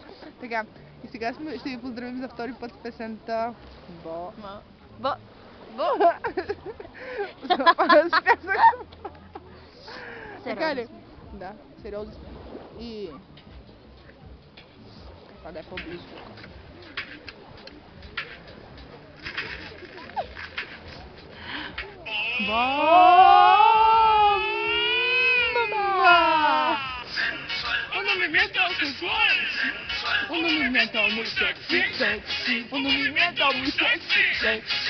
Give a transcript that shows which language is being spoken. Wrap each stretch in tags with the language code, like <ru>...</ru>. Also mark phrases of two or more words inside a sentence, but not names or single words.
<bg>Така, и сега ще ви поздравим за втори път с песента Бо. Така ли? Да, сериозно. И... това да е по-близко.</bg> <es>Un movimiento muy sexy, sexy, un movimiento muy sexy, sexy.</es>